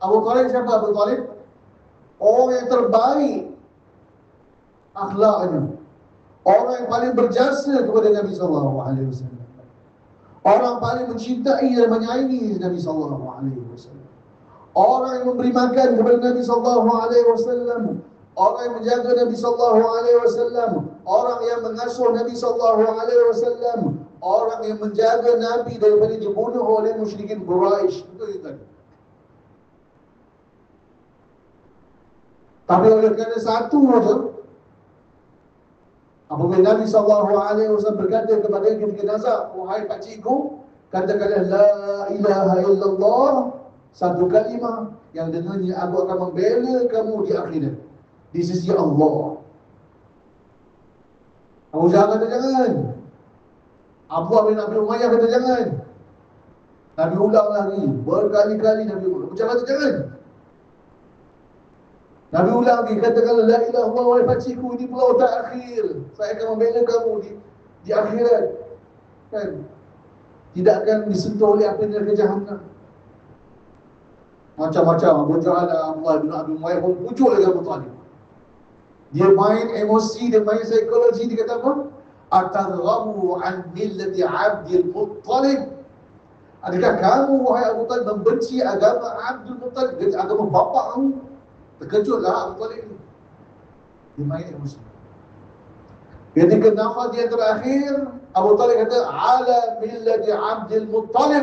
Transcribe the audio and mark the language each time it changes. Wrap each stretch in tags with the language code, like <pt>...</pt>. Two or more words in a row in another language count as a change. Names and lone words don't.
<ms>Abu Talib siapa Abu Talib? Orang yang terbaik akhlaknya, orang yang paling berjasa kepada Nabi SAW, orang paling mencintai dan menyayangi Nabi SAW, orang yang memberi makan kepada Nabi SAW, orang yang menjaga Nabi SAW, orang yang mengasuh Nabi SAW, orang yang menjaga Nabi daripada dibunuh oleh musyrikin Quraisy. Betul tak? Tapi oleh kerana satu saja, apabila Nabi SAW berkata kepada ketika nazak, wahai pakcikku, katakanlah</ms> <ar>لا إله إلا الله,</ar> <ms>satu kalimah yang dengannya aku akan membela kamu di akhirat di sisi Allah. Abu Jahal kata jangan. Abu bin Abi Umayyah kata jangan. Nabi ulang lagi, berkali-kali Nabi ulang. Abu Jahal kata jangan. Nabi ulang lagi, katakanlah</ms> <ar>لا إله إلا الله,</ar> <ms>wahai pakcikku, ini pulau terakhir, saya akan membela kamu di akhirat, kan? Tidak akan disentuh oleh api neraka Jahannam. Macam-macam Abu Jahal, Abdullah bin Abi Umayyah pun pucuk lagi Abu Talib. Dia main emosi, dia main psikologi. Dia kata apa?</ms> <ar>أترغب عن ملة عبد المطلب.</ar> <ms>Adakah kamu wahai Abu Talib membenci agama Abdul Muttalib, agama bapa kamu? Terkejutlah Abu Talib ni. Dia main emosi. Ketika nafas dia terakhir, Abu Talib kata</ms> <ar>على ملة عبد المطلب.</ar>